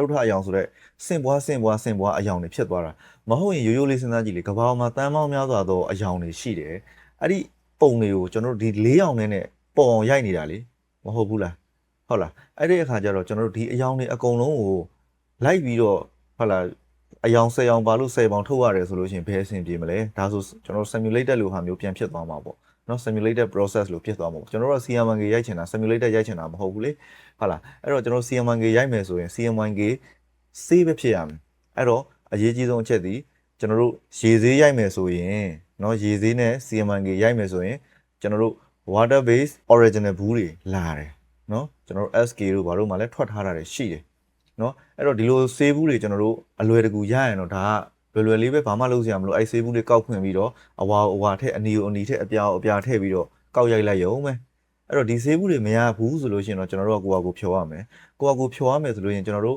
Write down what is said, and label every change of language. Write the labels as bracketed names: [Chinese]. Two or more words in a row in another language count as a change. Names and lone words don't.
[Burmese] ထအယောင်ဆိုတဲ့ဆင့်ပွားအယောင်တွေဖြစ်သွားတာမဟုတ်ရင်ရိုးရိုးလေးစဉ်းစားကြည့်လေကဘာမှာတန်းပေါင်းများစွာသောအယောင်တွေရှိတယ်အဲ့ဒီပုံတွေကိုကျွန်တော်တို့ဒီ၄ယောင်နဲ့ပုံအောင်ရိုက်နေတာလေမဟုတ်ဘူးလားဟုတ်လားအဲ့ဒီအခါကျတော့ ကျွန်တော်တို့ဒီအယောင်တွေအကုန်လုံးကိုလိုက်ပြီးတော့ဟုတ်လားအယောင်10ယောင်ပါလို့10ပေါင်ထုတ်ရတယ်ဆိုလို့ရှိရင်ဘယ်အဆင်ပြေမလဲဒါဆိုကျွန်တော် simulated လို့ဟာမျိုးပြန်ဖြစ်သွားမှာပေါ့ နော် [English] simulated process [Burmese] လို့ဖြစ်သွားမှာပေါ့ကျွန်တော်တို့ CM1K ရိုက်ချင်တာ simulated ရိုက်ချင်တာမဟုတ်ဘူးလေဟုတ်လားအဲ့တော့ကျွန်တော် CM1K ရိုက်မယ်ဆိုရင် CM1K ဆေးပဲဖြစ်ရ မယ်အဲ့တော့အရေးကြီးဆုံးအချက်ဒီကျွန်တော်တို့ရေဆေးရိုက်မယ်ဆိုရင်နော်ရေဆေးနဲ့ CM1K ရိုက်မယ်ဆိုရင်ကျွန်တော်တို့ [English] water based original [Burmese] ဘူးတွေလာတယ်နော်ကျွန်တော်တို့ SK တို့ဘာလို့မှလည်းထွက်ထားတာတွေရှိတယ်နော်အဲ့တော့ဒီလိုဆေးဘူးတွေကျွန်တော်တို့အလွယ်တကူရရင်တော့ဒါကလွယ်လေးပဲဘာမှလုပ်စရာမလိုအဲ့ဆေးဘူးတွေကောက်ခွင့်ပြီးတော့အဝါထက်အနီထက်အပြာထည့်ပြီးတော့ကောက်ရိုက်လိုက်ရုံပဲအဲ့တော့ဒီဆေးဘူးတွေမရဘူးဆိုလို့ရှိရင်တော့ကျွန်တော်တို့ကကိုယ့်အကူဖြော်ရမယ်ကိုယ့်အကူဖြော်ရမယ်ဆိုလို့ရှိရင်ကျွန်တော်တို့